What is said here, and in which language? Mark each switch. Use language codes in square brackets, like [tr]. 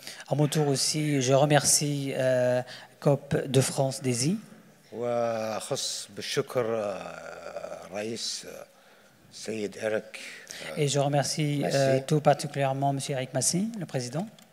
[fr] À mon tour aussi, je remercie COP de France DESI. [ar] وأخص بالشكر رئيس سيد إريك. [fr] Et je remercie tout particulièrement M. Eric Massy, le président.